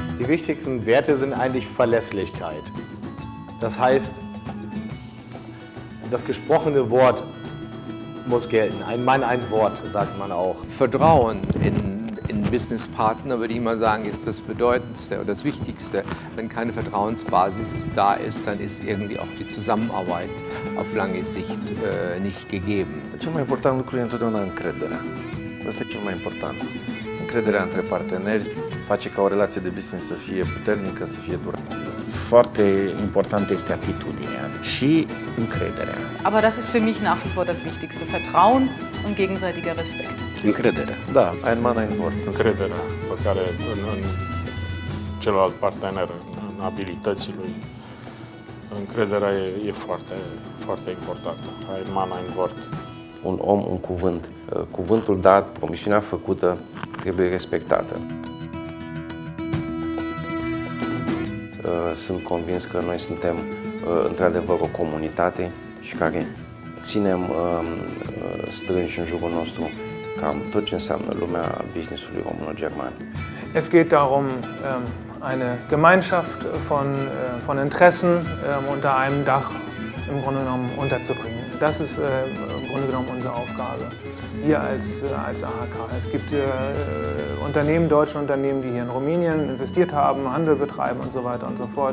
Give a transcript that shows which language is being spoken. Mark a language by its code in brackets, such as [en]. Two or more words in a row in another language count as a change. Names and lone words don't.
[de] wichtigsten Werte sind eigentlich Verlässlichkeit. Das heißt, das gesprochene Wort muss gelten. Ein Mann, ein Wort, sagt man auch. Vertrauen in Businesspartner, würde ich mal sagen, ist das Bedeutendste oder das Wichtigste. Wenn keine Vertrauensbasis da ist, dann ist irgendwie auch die Zusammenarbeit auf lange Sicht nicht gegeben. [ro] Cel mai important lucru e întotdeauna încrederea. Asta e cel mai important. Încrederea între parteneri face ca o relație de business să fie puternică, să fie durabilă. Foarte importantă este atitudinea și încrederea. [de] Aber das ist für mich nach wie vor das Wichtigste. Vertrauen und gegenseitiger Respekt. [ro] Încrederea. [de] Da, ein Mann, ein Wort. Încrederea pe care în celălalt partener, în abilității lui, încrederea e foarte, foarte importantă. Ein Mann, ein Wort. [ro] Un om, un cuvânt. Cuvântul dat, promisiunea făcută trebuie respectată. Sunt convins că noi suntem într-adevăr o comunitate și care ținem strânși în jurul nostru cam tot ce înseamnă lumea businessului româno-german. [de] Es geht darum, eine Gemeinschaft von Interessen unter einem Dach im Grunde genommen unterzubringen. Das ist im Grunde genommen unsere Aufgabe hier als AHK. Es gibt Unternehmen, deutsche Unternehmen, die hier in Rumänien investiert haben, Handel betreiben und so weiter und so fort.